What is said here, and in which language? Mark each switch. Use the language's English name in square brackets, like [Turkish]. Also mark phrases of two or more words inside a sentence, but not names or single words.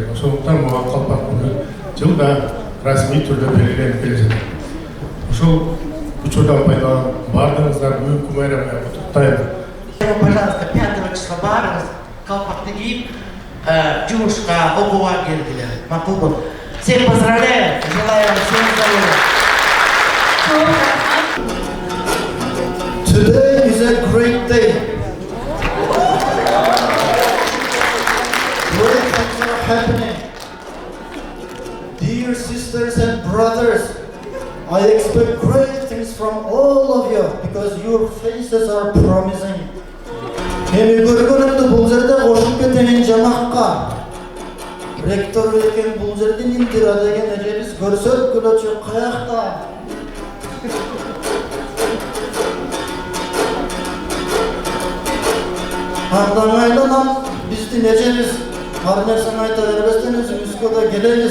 [Kyrgyz] Ошондуктан бул ак калпак күнү жылда расмий түрдө белгиленип келе жатат. Ошол учурдан пайдаланып, бардыгыңыздар бүгүнкү байрам менен куттуктайм. Пожалуйста, 5 числа барыңыз, калпакты кийип, жумушка, окууга келгиле. Макулбу. [Russian] Всех поздравляю, желаю вам всем здоровья. [English] Today is a great day. Great things are happening. Dear sisters and brothers, I expect great things from all of you because your faces are promising. [Kyrgyz] Эми көргөнүмдү бул жерде кошуп кетейин жамакка. Ректор экен бул жерден Индира деген эжебиз көрсөткүлөчү каякта. Андан айланам биздин эжебиз ар нерсени айта бербестен өзүбүзгө да келебиз.